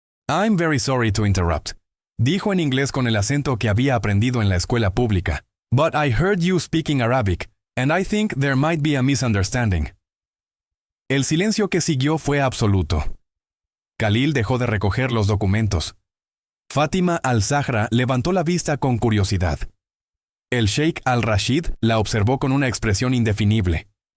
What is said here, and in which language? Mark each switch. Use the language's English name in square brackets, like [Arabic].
[English] I'm very sorry to interrupt, [Spanish] dijo en inglés con el acento que había aprendido en la escuela pública. [English] But I heard you speaking Arabic, and I think there might be a misunderstanding. [Spanish] El silencio que siguió fue absoluto. Khalil dejó de recoger los documentos. Fátima al-Zahra levantó la vista con curiosidad. El Sheikh Al-Rashid la observó con una expresión indefinible.